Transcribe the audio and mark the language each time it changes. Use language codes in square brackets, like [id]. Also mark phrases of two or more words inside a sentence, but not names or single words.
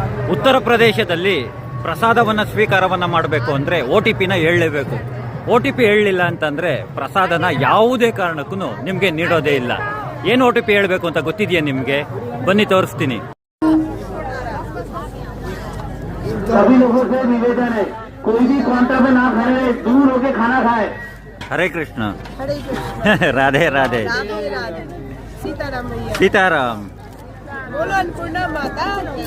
[kn] ಉತ್ತರ ಪ್ರದೇಶದಲ್ಲಿ ಪ್ರಸಾದವನ್ನು ಸ್ವೀಕಾರವನ್ನು ಮಾಡಬೇಕು ಅಂದರೆ OTPನ ಹೇಳಲೇಬೇಕು. OTP ಹೇಳಲಿಲ್ಲ ಅಂತಂದರೆ ಪ್ರಸಾದನ ಯಾವುದೇ ಕಾರಣಕ್ಕೂ ನಿಮಗೆ ನೀಡೋದೇ ಇಲ್ಲ. ಏನು OTP ಹೇಳಬೇಕು ಅಂತ ಗೊತ್ತಿದೆಯಾ ನಿಮಗೆ? ಬನ್ನಿ ತೋರಿಸ್ತೀನಿ. [hi] सभी लोगों से निवेदन है, कोई भी काउंटर में ना खड़े, दूर होके खाना खाए. हरे कृष्ण. हरे कृष्ण. राधे राधे. राधे राधे. सीताराम भैया. सीताराम. बोलो अन्नपूर्णा माता की.